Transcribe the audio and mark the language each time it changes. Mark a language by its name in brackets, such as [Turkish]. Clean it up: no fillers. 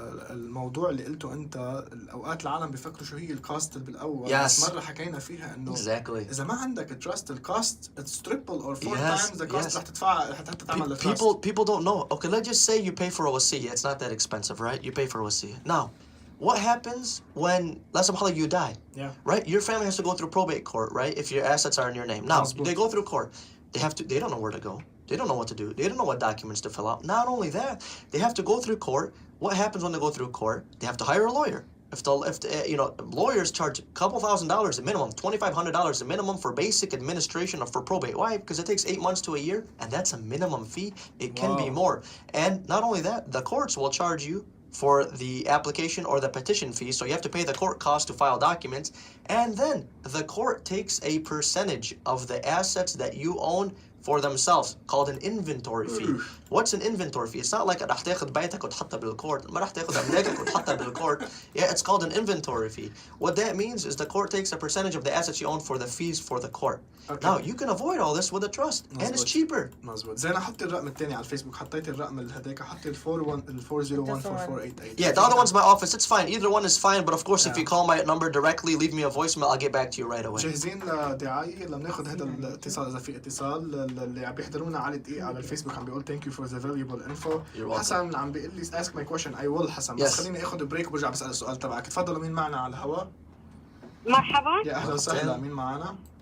[Arabic] الموضوع اللي قلته انت، الاوقات العالم بيفكروا شو هي الكاست بالاول. بس مره حكينا فيها انه اذا ما عندك تراست، الكاست [English] it's triple or 4 times the cost [Arabic] رح تدفع حتى تعمل التراست. [English] People don't know. Okay, let's just say you pay for a wasiyah. It's not that expensive, right? You pay for a wasiyah. Now, what happens when, let's say you die? Yeah. Right? Your family has to go through probate court, right? If your assets are in your name. Now, they go through court. They don't know where to go. They don't know what to do. They don't know what documents to fill out. Not only that, they have to go through court. What happens when they go through court? They have to hire a lawyer. If lawyers charge a couple $1,000s a minimum, $2,500 a minimum for basic administration for probate. Why? Because it takes 8 months to a year, and that's a minimum fee. It can be more. And not only that, the courts will charge you for the application or the petition fee. So you have to pay the court cost to file documents. And then the court takes a percentage of the assets that you own for themselves, called an inventory fee. What's an inventory fee? It's not like [Arabic] رح تاخد بيتك وتحطها بالكورت، ما رح تاخد أملاكك وتحطها بالكورت. [English] Yeah, it's called an inventory fee. What that means is the court takes a percentage of the assets you own for the fees for the court. Okay. Now you can avoid all this with a trust, and it's cheaper. [Arabic] مظبوط. زي أنا حطي الرقم الثاني على الفيسبوك، حطيت الرقم اللي هداك، حطي ال 4014488. [English] Yeah, the other one's my office. It's fine. Either one is fine. But of course, if you call my number directly, leave me a voicemail. I'll get back to you right away. [Arabic] جاهزين لدعاية لما ناخذ هذا الاتصال إذا في اتصال. اللي عم بيحضرونا على دقيقة على الفيسبوك عم بيقول [English] thank you for the valuable info. [Arabic] حسن عم بيقول لي [English] ask my question. I will حسن. [Arabic] بس خليني اخذ بريك وبرجع بسأل السؤال تبعك. تفضلوا، مين معنا على الهواء؟ مرحبا. يا أهلا وسهلا. مين معنا؟